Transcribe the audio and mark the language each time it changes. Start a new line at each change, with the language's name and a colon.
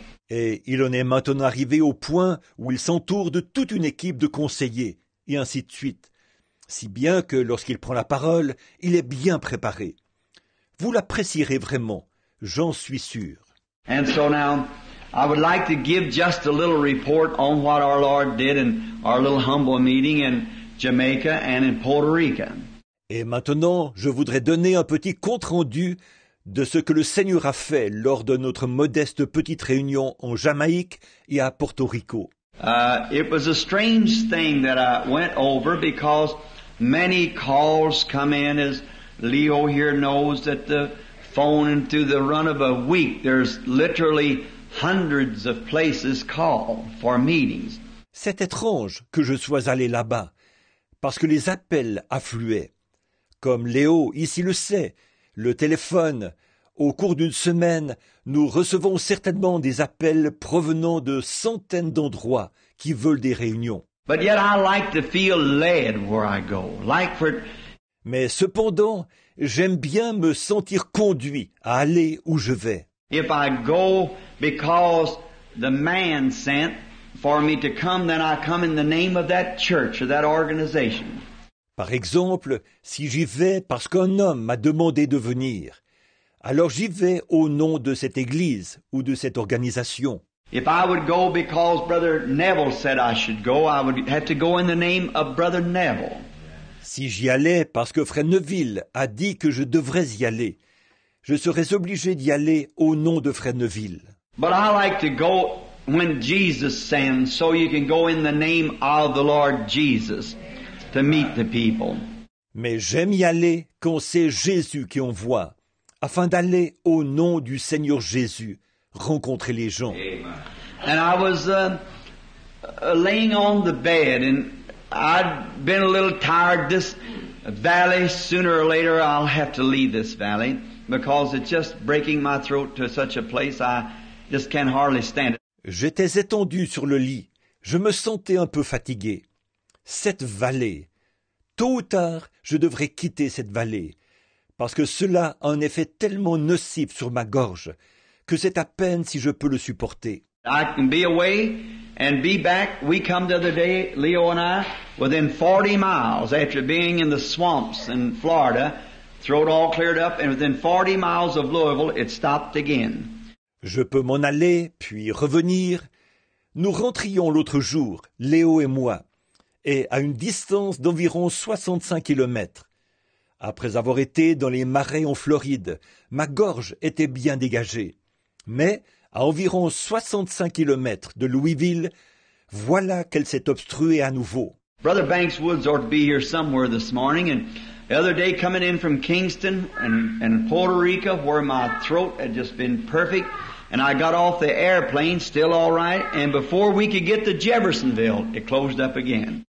French: Et il en est maintenant arrivé au point où il s'entoure de toute une équipe de conseillers, et ainsi de suite. Si bien que lorsqu'il prend la parole, il est bien préparé. Vous l'apprécierez vraiment, j'en suis sûr.
English: And so now, I would like to give just a little report on what our Lord did in our little humble meeting in Jamaica and in Puerto Rico.
French: Et maintenant, je voudrais donner un petit compte-rendu de ce que le Seigneur a fait lors de notre modeste petite réunion en Jamaïque et à Porto Rico.
English: It was a strange thing that I went over because many calls come in, as Leo here knows, that the phone and through the run of a week there's literally hundreds of places called for meetings.
French: C'est étrange que je sois allé là-bas, parce que les appels affluaient. Comme Léo ici le sait, le téléphone, au cours d'une semaine, nous recevons certainement des appels provenant de centaines d'endroits qui veulent des réunions.
English: But yet I like to feel led where I go.
French: Mais cependant, j'aime bien me sentir conduit à aller où je vais.
English: If I go because the man sent for me to come, then I come in the name of that church or that organization.
French: Par exemple, si j'y vais parce qu'un homme m'a demandé de venir, alors j'y vais au nom de cette église ou de cette organisation.
English: If I would go because Brother Neville said I should go, I would have to go in the name of Brother Neville.
French: Si j'y allais parce que Frère Neville a dit que je devrais y aller, je serais obligé d'y aller au nom de Frère Neville.
English: But I like to go when Jesus sends, so you can go in the name of the Lord Jesus to meet the people.
French: Mais j'aime y aller quand c'est Jésus qui envoie, afin d'aller au nom du Seigneur Jésus, rencontrer les gens.
English: And I was laying on the bed, and I'd been a little tired. This valley, sooner or later, I'll have to leave this valley because it's just breaking my throat to such a place I just can't hardly stand it.
French: J'étais étendu sur le lit. Je me sentais un peu fatigué. Cette vallée, tôt ou tard, je devrais quitter cette vallée, parce que cela a un effet tellement nocif sur ma gorge que c'est à peine si je peux le supporter.
English: I can be away and be back. We come the other day, Leo and I, within 40 miles after being in the swamps in Florida, throat all cleared up, and within 40 miles of Louisville, it stopped again.
French: Je peux m'en aller, puis revenir. Nous rentrions l'autre jour, Léo et moi, et à une distance d'environ 65 kilomètres. Après avoir été dans les marais en Floride, ma gorge était bien dégagée. Mais, à environ 65 kilomètres de Louisville, voilà qu'elle s'est obstruée à nouveau.
English: Brother Banks Woods ought to be here somewhere this morning, and The other day coming in from Kingston and Puerto Rico where my throat had just been perfect and I got off the airplane still all right and before we could get to Jeffersonville, it closed up again.